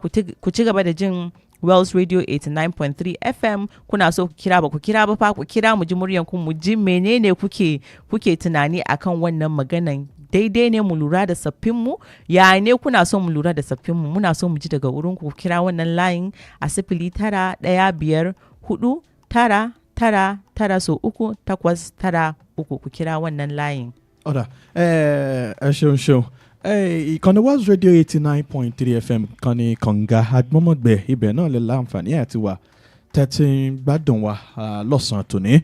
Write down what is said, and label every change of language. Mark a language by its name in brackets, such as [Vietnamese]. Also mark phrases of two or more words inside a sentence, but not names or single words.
[Hausa] ku ci gaba da jin Wells Radio 89.3 FM kuna so ku kira ba ku kira ba fa ku kira mu ji muryan ku mu ji menene kuke tunani akan wannan maganan daidai ne mu lura da saffin mu ya ne kuna so mu lura da saffin mu muna so mu ji daga wurin ku kira wannan layin a 09154999 so 389 ku kira wannan layin. [Yoruba] Oda ṣeun. Ìkànnì Wells Radio 89.3 FM kan ní kànga àgbọ̀mọ̀gbẹ̀ ibẹ̀ náà lè láǹfààní àti wà tẹ́tí gbádùn wa lọ́sàn-án tòní.